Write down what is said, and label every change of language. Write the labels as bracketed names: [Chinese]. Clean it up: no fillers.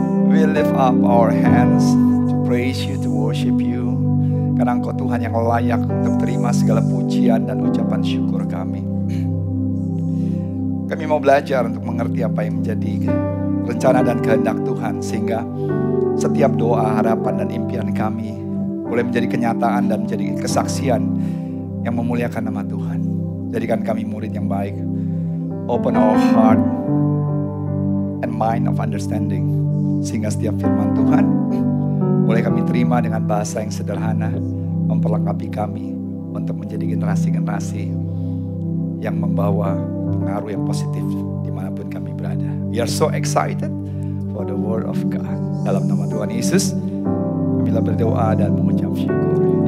[English] We lift up our hands to praise you, to worship you. [Indonesian] Karena Engkau Tuhan yang layak untuk terima segala pujian dan ucapan syukur kami. Kami mau belajar untuk mengerti apa yang menjadi rencana dan kehendak Tuhan. Sehingga setiap doa, harapan, dan impian kami boleh menjadi kenyataan dan menjadi kesaksian yang memuliakan nama Tuhan. Jadikan kami murid yang baik. [English] Open our heart and mind of understanding. [Indonesian] Sehingga setiap firman Tuhan boleh kami terima dengan bahasa yang sederhana. Memperlengkapi kami untuk menjadi generasi-generasi yang membawa pengaruh yang positif dimanapun kami berada. [English] We are so excited for the word of God. [Indonesian] Dalam nama Tuhan Yesus, kamilah berdoa dan mengucap syukur.